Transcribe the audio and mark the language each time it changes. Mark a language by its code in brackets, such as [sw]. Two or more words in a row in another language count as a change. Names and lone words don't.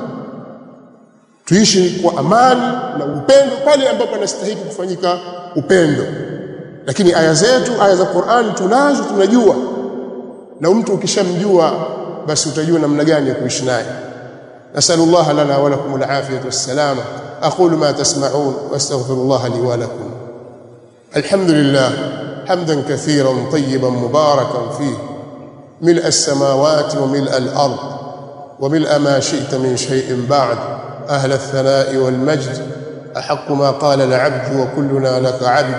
[sw] Tuishi kwa amani na upendo pale ambapo anastahili kufanyika upendo. Lakini aya zetu, aya za Qur'an tunazo, tunajua. Na mtu ukishamjua basi utajua namna gani ya kuishi naye. [ar] نسأل الله لنا ولكم العافية والسلامة. أقول ما تسمعون وأستغفر الله لي ولكم. الحمد لله حمدا كثيرا طيبا مباركا فيه ملء السماوات وملء الأرض وملء ما شئت من شيء بعد أهل الثناء والمجد أحق ما قال العبد وكلنا لك عبد.